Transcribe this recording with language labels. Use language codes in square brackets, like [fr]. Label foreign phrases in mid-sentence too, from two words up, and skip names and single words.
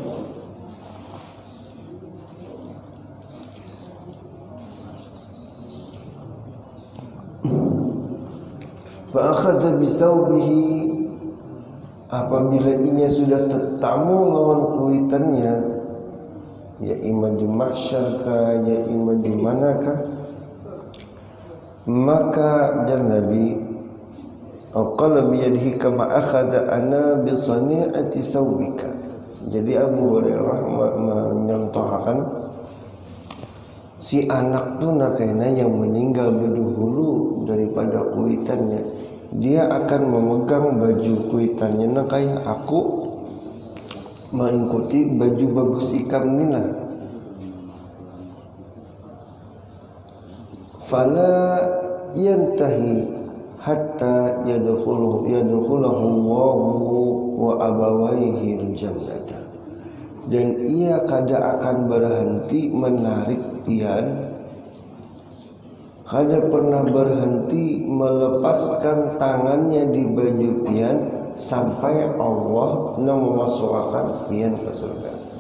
[ar] فأخذ بثوبه, [bjn] apabila inya sudah tetamu lawan kuitannya, ya ima di mahsyar ka, ya ima di manakah, maka jar Nabi [ar] أخذ بيده كما أخذت أنا بصنفة ثوبك. [bjn] Jadi Abu Hurairah menyontohkan si anak tu nakena yang meninggal berdahulu daripada kuitannya, dia akan memegang baju kuitannya. Nah kayak aku mengikuti baju bagus ikam ni lah. [ar] فلا ينتهي حتى يدخله الله وأبويه الجنة, [bjn] dan ia kada akan berhenti menarik pian, kada pernah berhenti melepaskan tangannya di baju pian sampai Allah memasukkan pian ke surga.